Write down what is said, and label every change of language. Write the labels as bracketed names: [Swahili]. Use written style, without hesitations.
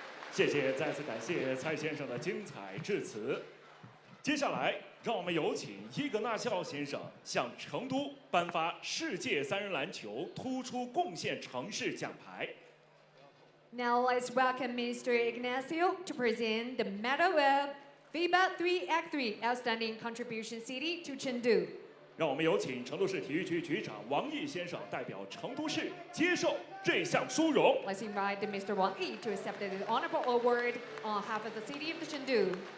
[Chinese] 谢谢，再次感谢蔡先生的精彩致辞。接下来，让我们有请伊格纳肖先生向成都颁发世界三人篮球突出贡献城市奖牌。 [English] Now let's welcome Mr. Ignacio to present the Medal of FIBA 3x3 Outstanding Contribution City to Chengdu. [Chinese] 让我们有请成都市体育局局长王毅先生代表成都市接受这项殊荣。 [English] Let's invite Mr. Wang Yi to accept the honorable award on behalf of the city of the Chengdu.